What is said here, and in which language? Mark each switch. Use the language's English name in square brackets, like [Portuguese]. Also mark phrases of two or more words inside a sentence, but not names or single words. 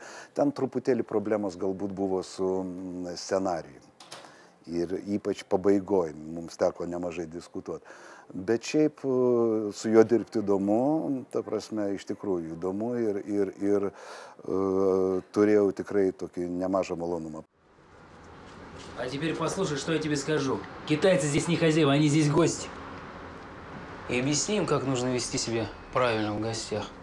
[Lithuanian] Ten truputėlį problemos galbūt buvo su scenarijumi. Ir ypač pabaigoje mums teko nemažai diskutuoti. Bet šiaip su juo dirbti įdomu, ta prasme, iš tikrųjų įdomu ir turėjau tikrai tokį nemažą малонумą. [Russian] А теперь послушай, что я тебе скажу. Китайцы здесь не хозяева, они здесь гости. И объясни им, как нужно вести себя правильно в гостях.